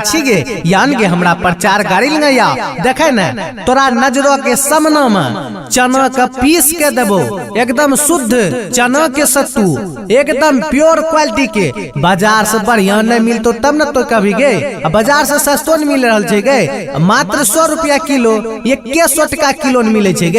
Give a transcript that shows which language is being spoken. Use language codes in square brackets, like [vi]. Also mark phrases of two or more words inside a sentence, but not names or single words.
[anp] छी गे, यान गे हमरा प्रचार गाड़ी लगे या देखे न, तोरा नजरों के सामने में चना का पीस के देबो, एकदम शुद्ध चना के सत्तू, एकदम [en] pure quality [anp] के। बाजार से बढ़िया नहीं मिलतो तब न तो कभी गे, बाजार से सस्तो न मिल रहल छे गे, मात्र 100 रुपया किलो, 100 टका किलो न मिले छे गे।